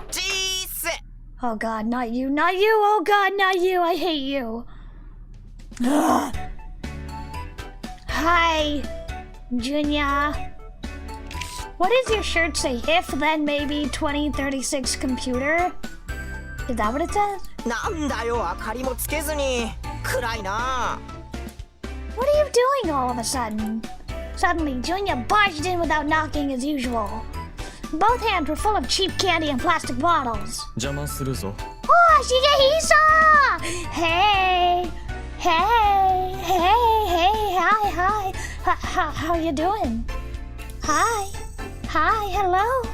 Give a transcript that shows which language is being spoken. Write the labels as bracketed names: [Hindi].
[English] Jeez! Oh god, not you, not you! Oh god, not you! I hate you! Ugh. Hi, Junya. What does your shirt say? If then maybe 2036 computer? Is that what it says? [Japanese] なんだよ、明かりもつけずに。暗いな。 [English] What are you doing all of a sudden? Suddenly, Junya barged in without knocking as usual. Both hands were full of cheap candy and plastic bottles. [Japanese] 邪魔するぞ。 [English] Oh, Shigehisa! Hey! Hey! Hey! Hey! Hi! Hi! How you doing? Hi! Hi! Hello!